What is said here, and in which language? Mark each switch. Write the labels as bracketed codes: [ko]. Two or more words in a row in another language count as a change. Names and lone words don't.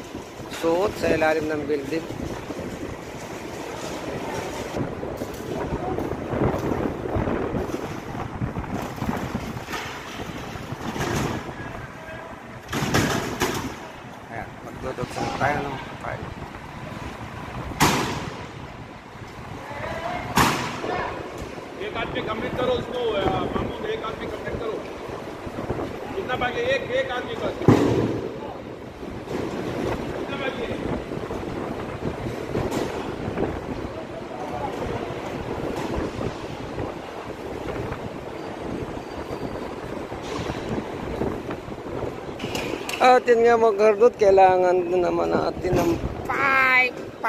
[tl] Suot sa ilalim ng building. Magdodogsan tayo ng pipe. [hi] एक आदमी कंप्लीट करो उसको मामूद एक आदमी कंप्लीट करो कितना बाकी एक आदमी बस कितना बाकी है [tl] At yun nga mga kahardot, kailangan naman natin ng pipe.